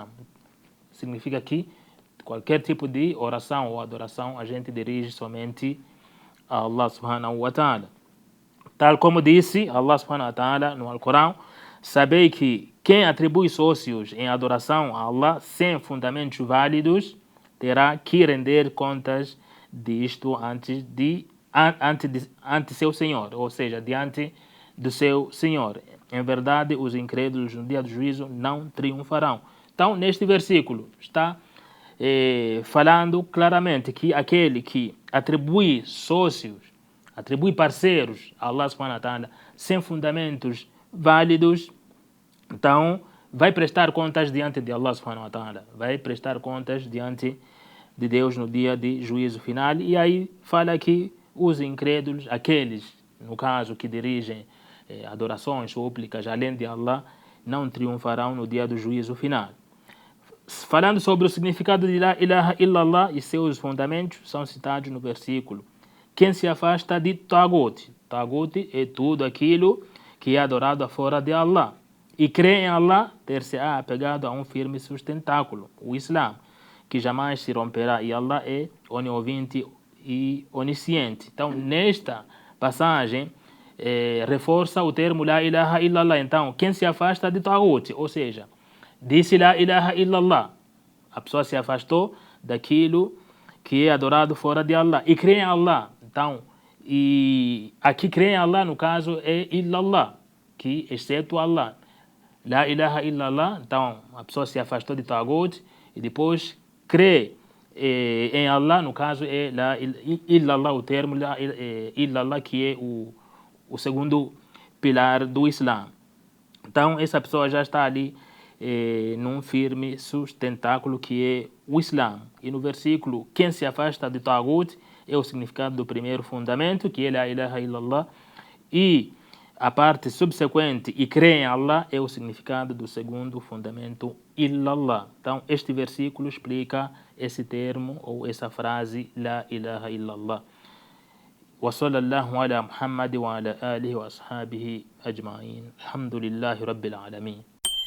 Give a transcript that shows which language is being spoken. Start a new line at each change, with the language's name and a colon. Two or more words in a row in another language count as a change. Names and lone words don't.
Portuguese: Significa que qualquer tipo de oração ou adoração a gente dirige somente a
Arabic: الله سبحانه وتعالى.
Portuguese: Tal como disse
Arabic: الله سبحانه وتعالى
Portuguese: no Alcorão, sabei que quem atribui sócios em adoração a Allah sem fundamentos válidos terá que render contas disto ante seu Senhor, ou seja, diante do seu Senhor. Em verdade, os incrédulos no dia do juízo não triunfarão. Então, neste versículo está falando claramente que aquele que atribui sócios, atribui parceiros a
Arabic: الله سبحانه وتعالى
Portuguese: sem fundamentos válidos, então vai prestar contas diante de
Arabic: الله سبحانه وتعالى,
Portuguese: vai prestar contas diante de Deus no dia de juízo final. E aí fala que os incrédulos, aqueles, no caso, que dirigem adorações súplicas além de Allah, não triunfarão no dia do juízo final. Falando sobre o significado de
Arabic: لا إله إلا الله
Portuguese: e seus fundamentos, são citados no versículo. Quem se afasta de Tagut. Tagut é tudo aquilo que é adorado fora de Allah. E crê em Allah, ter-se-á apegado a um firme sustentáculo, o Islã, que jamais se romperá. E Allah é oniovinte e onisciente. Então, nesta passagem, reforça o termo
Arabic: لا إله إلا الله.
Portuguese: Então, quem se afasta de Tagut, ou seja, disse
Arabic: لا إله إلا الله,
Portuguese: a pessoa se afastou daquilo que é adorado fora de Allah e crê em Allah. Então, e aqui crê em Allah, no caso, é illallah, que exceto Allah.
Arabic: لا إله إلا الله,
Portuguese: então a pessoa se afastou de Tagut e depois crê em Allah, no caso é
Arabic: لا إلا الله,
Portuguese: o termo illallah, que é o segundo pilar do Islã. Então essa pessoa já está ali num firme sustentáculo que é o Islã. E no versículo, quem se afasta de Tagut é o significado do primeiro fundamento, que é
Arabic: لا إله إلا الله,
Portuguese: e a parte subsequente, e crê em Allah, é o significado do segundo fundamento, illallah. Então este versículo explica esse termo ou essa frase,
Arabic: لا إله إلا الله. وصلى الله على محمد وعلى آله وأصحابه أجمعين الحمد لله رب العالمين.